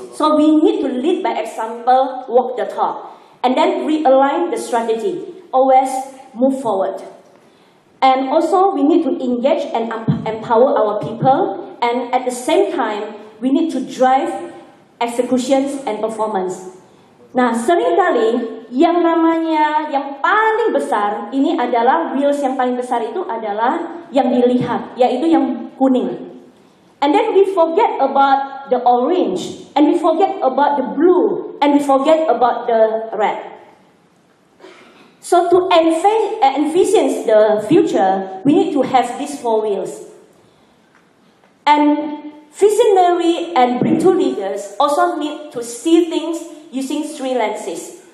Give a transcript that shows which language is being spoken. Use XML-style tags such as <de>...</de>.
<en>So we need to lead by example, walk the talk, and then realign the strategy, always move forward. And also we need to engage and empower our people, and at the same time, we need to drive executions and performance.</en> <id>Nah, seringkali yang namanya yang paling besar ini adalah wheels yang paling besar itu adalah yang dilihat, yaitu yang kuning.</id> <en>And then we forget about the orange, and we forget about the blue, and we forget about the red. So to envision the future, we need to have these 4 wheels. And visionary and breakthrough leaders also need to see things using 3 lenses.</en>